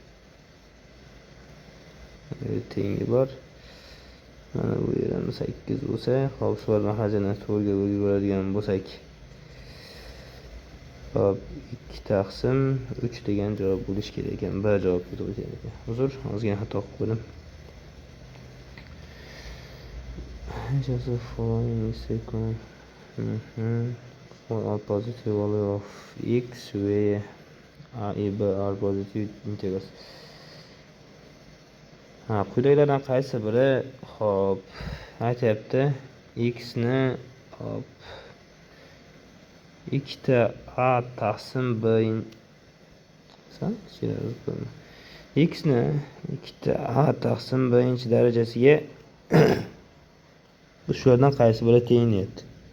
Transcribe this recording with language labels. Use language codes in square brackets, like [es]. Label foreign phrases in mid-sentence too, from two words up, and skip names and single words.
[uz] Tengi bor. Mana bu yer ham 8 bo'lsa, hop shu mahajani 4 ga bo'lib yuboradigan bo'lsak, hop 2 taqsim 3 degan javob bo'lish kerak ekan. Bir javobga to'g'ri keladi ekan. Uzr, ozgina xato qilib qo'ydim. [en] Just the following sequence for all positive value of x where a, b are positive integers. [uz] Quyidagilardan qaysi biri hop aytyapti x ni hop 2 ta a taqsim b x ni 2 ta a taqsim b darajasiga shulardan qaysi biri teng deyapti.